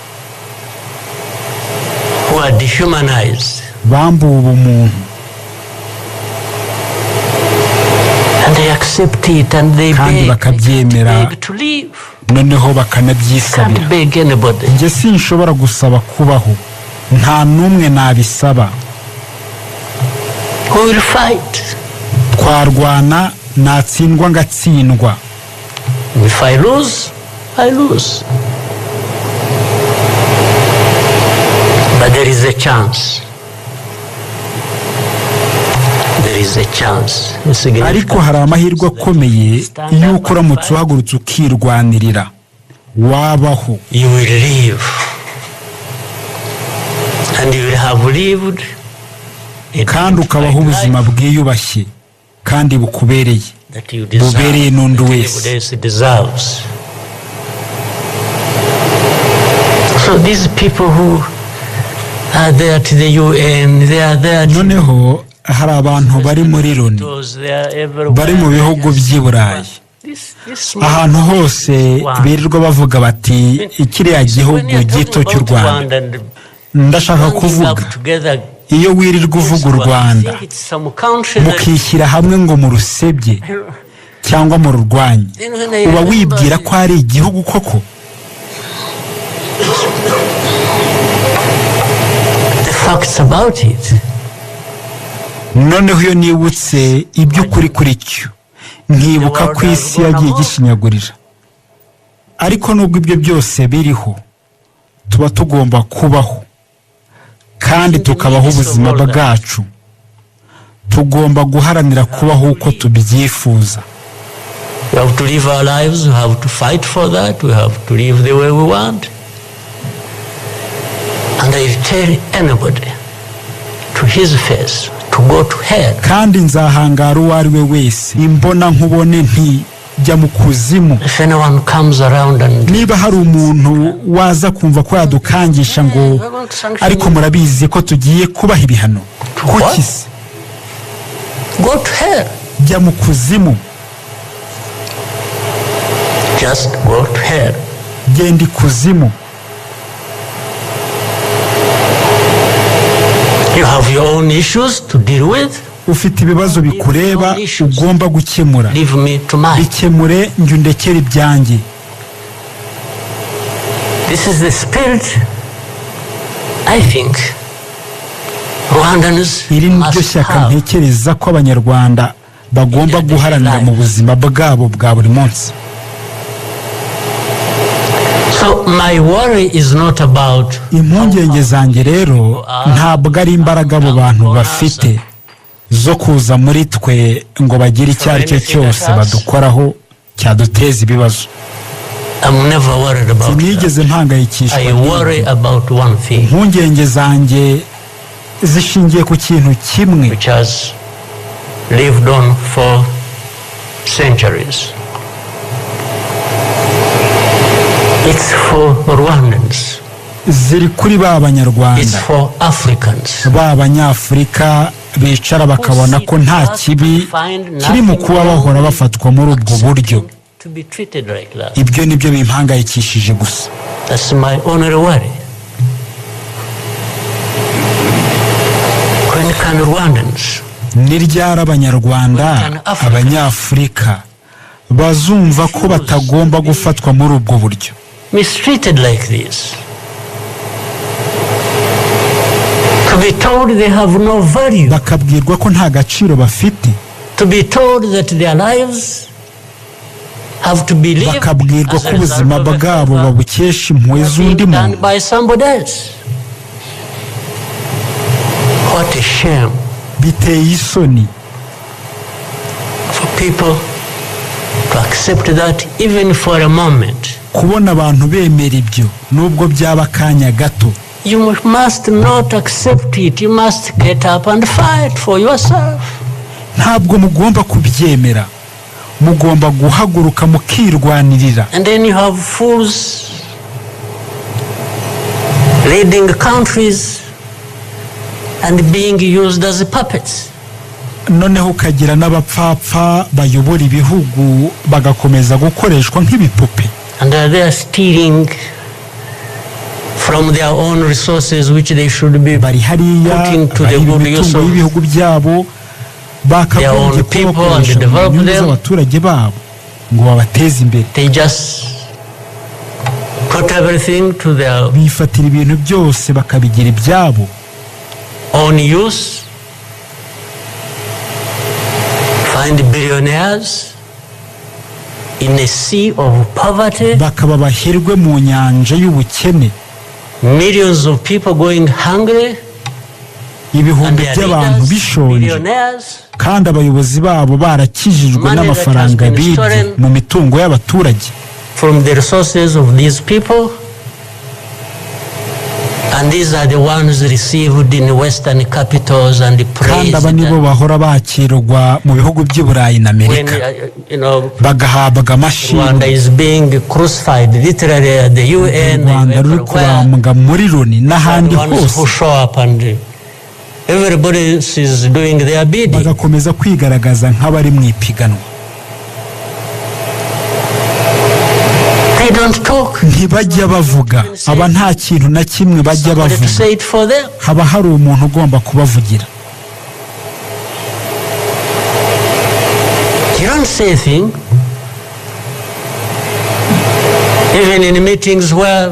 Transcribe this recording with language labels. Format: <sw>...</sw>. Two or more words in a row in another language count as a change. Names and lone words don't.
<en>who are dehumanized,</en> <rw>bambuwe ubumuntu</rw> <en>and they accept it and they</en> <rw>kandi</rw> <en>beg,</en> <rw>bakabyemera,</rw> <en>beg to live.</en> <rw>noneho bakanabyisabira.</rw> <en>Can't beg anybody.</en> <rw>njye sinshobora gusaba kubaho, nta n'umwe nabisaba.</rw> <en>Who will fight?</en> <rw>twarwana, natsindwa ngatsindwa.</rw> <en>If I lose, I lose. But there is a chance. There is a chance. It's</en> <rw>ariko</rw> <en>significant.</en> <rw>hari amahirwe akomeye y'uko uramutse uhagurutse ukirwanirira wabaho,</rw> <en>You will live. And you will have lived a</en> <rw>kandi ukabaho</rw> <en>dignified</en> <rw>ubuzima</rw> <en>life</en> <rw>bwiyubashye kandi bukubereye,</rw> <en>that you deserve,</en> <rw>bubereye n'undi</rw> <en>that</en> <rw>wese.</rw> <en>everybody else deserves. So these people who are there to the UN, they are there to</en> <rw>noneho hari abantu bari muri Loni,</rw> <en>they are everywhere.</en> <rw>bari mu bihugu by'i Burayi,</rw> <en>This small</en> <rw>ahantu hose birirwa bavuga bati kiriya gihugu gito cy'u Rwanda. ndashaka kuvuga, iyo wirirwa uvuga u Rwanda mukishyira hamwe ngo murusebye cyangwa mururwanye, uba wibwira ko ari igihugu koko?</rw> <en>The facts about it.</en> <rw>noneho iyo nibutse iby'ukuri kuri cyo, nkibuka ko isi yagiye igishinyagurira. ariko nubwo ibyo byose biriho, tuba tugomba kubaho kandi tukabaho ubuzima bwacu. tugomba guharanira kubaho uko tubyifuza.</rw> <en>We have to live our lives, we have to fight for that, we have to live the way we want. And I tell anybody to his face to go to hell.</en> <rw>kandi nzahangara uwo ari we wese, imbona nkubone nti jya mu kuzimu.</rw> <en>If anyone comes around and</en> <rw>niba hari umuntu waza kumva ko yadukangisha ngo ariko murabizi ko tugiye kubaha ibihano, kuki se?</rw> <en>go to hell,</en> <rw>jya mu kuzimu,</rw> <en>just go to hell.</en> <rw>genda ikuzimu.</rw> <en>You have your own issues to deal with.</en> <rw>ufite ibibazo bikureba ugomba gukemura,</rw> <en>Leave me to mine.</en> <rw>bikemure, njye undekere ibyanjye.</rw> <en>This is the spirit I think Rwandans</en> <rw>iri ni ryo</rw> <en>must</en> <rw>shyaka</rw> <en>have.</en> <rw>ntekereza ko abanyarwanda bagomba guharanira mu buzima bwabo bwa buri munsi.</rw> <en>So my worry is not about</en> <rw>impungenge zanjye rero ntabwo ari imbaraga abo bantu bafite zo kuza muri twe ngo bagire icyo ari cyo cyose badukoraho cyaduteza ibibazo.</rw> <en>I'm never worried about that.</en> <rw>sinigeze mpangayikishwa</rw> <en>I worry</en> <rw>n'ibyo.</rw> <en>about one thing,</en> <rw>impungenge zanjye zishingiye ku kintu kimwe</rw> <en>which has lived on for centuries. It's for Rwandans.</en> <rw>ziri kuri ba</rw> <en>It's</en> <rw>banyarwanda,</rw> <en>for Africans.</en> <rw>ba banyafurika bicara bakabona ko nta kibi kiri mu kuba bahora bafatwa muri ubwo buryo.</rw> <en>To be treated like that.</en> <rw>ibyo nibyo bimpangayikishije gusa.</rw> <en>That's my only worry. When can Rwandans</en> <rw>ni ryari abanyarwanda, abanyafurika bazumva ko batagomba gufatwa muri ubwo buryo,</rw> <en>mistreated like this? To be told they have no value.</en> <rw>bakabwirwa ko nta gaciro bafite,</rw> <en>To be told that their lives have to be lived</en> <rw>bakabwirwa</rw> <en>as</en> <rw>ko</rw> <en>a result</en> <rw>ubuzima</rw> <en>of a</en> <rw>bwabo</rw> <en>favor</en> <rw>babukesha impuhwe z'undi</rw> <en>being done</en> <rw>muntu.</rw> <en>by somebody else. What a shame</en> <rw>biteye isoni</rw> <en>for people to accept that even for a moment.</en> <rw>kubona abantu bemera ibyo nubwo byaba akanya gato.</rw> <en>You must not accept it. You must get up and fight for yourself.</en> <rw>ntabwo mugomba kubyemera, mugomba guhaguruka mukirwanirira.</rw> <en>And then you have fools leading countries and being used as puppets.</en> <rw>noneho ukagira n'abapfapfa bayobora ibihugu bagakomeza gukoreshwa nk'ibipupe.</rw> <en>And they are stealing from their own resources which they should be putting to the good use of</en> <rw>ibihugu byabo, bakagombye kubakoresha mu nyungu z'abaturage babo ngo babateze imbere.</rw> <en>They just put everything to their</en> <rw>bifatira ibintu byose bakabigira ibyabo</rw> <en>own use, find billionaires in a sea of poverty,</en> <rw>bakaba baherwe mu nyanja y'ubukene,</rw> <en>millions of people going hungry,</en> <rw>ibihumbi by'abantu bishonje, kandi abayobozi babo barakijijwe n'amafaranga bibye mu mitungo y'abaturage.</rw> <en>From the resources of these people, and these are the ones received in Western capitals and praised.</en> <rw>Kandi aba nibo bahora bakirwa mu bihugu by'i Burayi na Amerika, bagahabwa amashimwe.</rw> <en>Rwanda is being crucified literally at the UN,</en> <rw>Rwanda ruri kubambwa muri Loni n'ahandi hose,</rw> <en>everybody is doing their bidding.</en> <rw>Bagakomeza kwigaragaza nk'abari mu ipiganwa. Ntibajya bavuga, aba nta kintu na kimwe bajya bavuga, haba hari umuntu ugomba kubavugira.</rw> <en>You don't say a thing, even in meetings where</en>